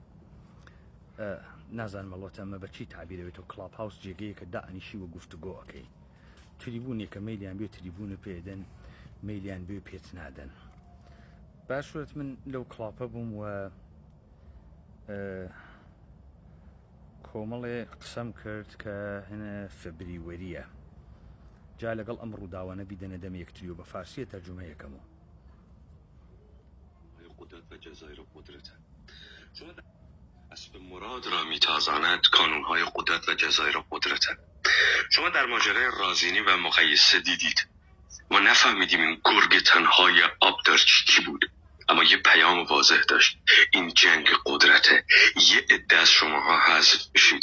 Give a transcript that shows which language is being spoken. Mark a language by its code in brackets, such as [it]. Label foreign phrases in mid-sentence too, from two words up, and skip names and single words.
[ckb] نازان مەڵۆتە ئەمە بەچی تعبیرەوێتەوە کڵاب هاوس جێگەیە کە دائنیشی وە گفتوگۆەکەی تریبونێکە مەیلیان بێ تریبونە پێدەن مەیلیان بێ پێت نادەن. باشوێت من لەو کڵاپە بووم و کۆمەڵێ قسەم کرد کە هەنە فبریوەریە جا لەگەڵ ئەم ڕووداوانە بیدەنە دەم یەکتریۆ بە فارسیە تەرجمەیەکەمەوە. [fa] قدرت و جزایر قدرت شما اسب مراد را میتازاند کانونهای قدرت و جزایر قدرت. شما در ماجرای رازینی و مقیسه دیدید ما نفهمیدیم این گرگ تنهای آب در چی بود، اما یه پیام واضح داشت: این جنگ قدرته، یه عده از شماها حذف بشید.